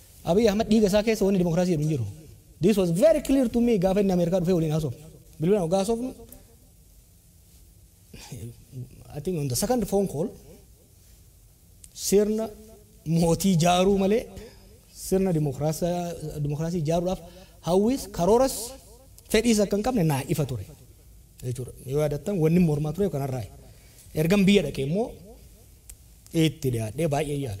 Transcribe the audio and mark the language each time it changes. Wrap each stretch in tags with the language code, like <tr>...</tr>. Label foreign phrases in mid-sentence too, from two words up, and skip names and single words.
<om>Abiy Ahmed dhiiga isaa keessa wanni dimokiraasii hin jiru.</om> <en>This was very clear to me</en> <om>gaafa inni Ameerikaa dhufee waliin haasofnu. Bilbilaan ogaa haasofnu.</om> <en>I think on the second phone call</en> <om>sirna mootii jaaruu malee sirna dimokiraasii jaaruudhaaf hawwis karooras fedhiis akka hin qabne naa ifa ture. Jechuudha. Yoo yaadattan wanni mormaa ture kanarraa. Ergan biyya dhaqee immoo itti dhiyaadhee baay'ee yaale.</om>